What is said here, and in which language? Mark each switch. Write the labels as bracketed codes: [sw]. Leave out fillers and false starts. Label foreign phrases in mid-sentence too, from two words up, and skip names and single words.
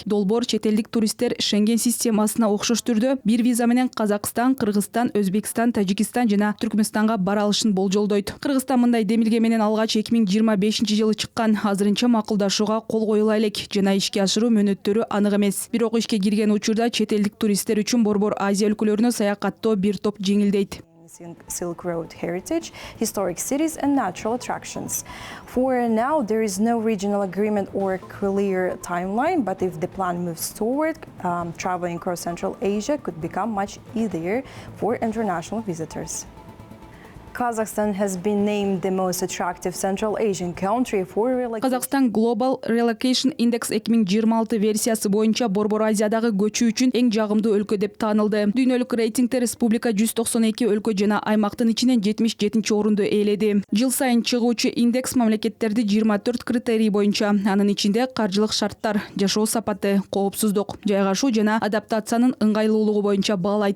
[ky] Долбоор четелдик туристтер Шенген системасына окшош түрдө бир виза менен Казакстан, Кыргызстан, Өзбекстан, Тажикстан жана Түркмөнстанга бара алышын болжолдойт. Кыргызстан мындай демилге менен алгач 2025-жылы чыккан. Азырынча макулдашууга кол коюла элек жана ишке ашыруу мөөнөттөрү анык эмес. Бирок ишке кирген учурда чет элдик туристтер үчүн Борбор Азия өлкөлөрүнө саякаттоо бир топ жеңилдейт. [en] Silk Road heritage, historic cities and natural attractions. For now, there is no regional agreement or clear timeline, but if the plan moves forward, traveling across Central Asia could become much easier for international visitors. Kazakhstan has been named the most attractive Central Asian country for relocation. [ky] Казакстан Global Relocation Index 2026 версиясы боюнча Борбор Азиядагы көчүү үчүн эң жагымдуу өлкө деп таанылды. Дүйнөлүк рейтингте республика 192 өлкө жана аймактын ичинен 77 орунду ээледи. Жыл сайын чыгуучу индекс мамлекеттерди 24 критерий боюнча, анын ичинде каржылык шарттар, жашоо сапаты, коопсуздук, жайгашуу жана адаптациянын ыңгайлуулугу боюнча баалайт.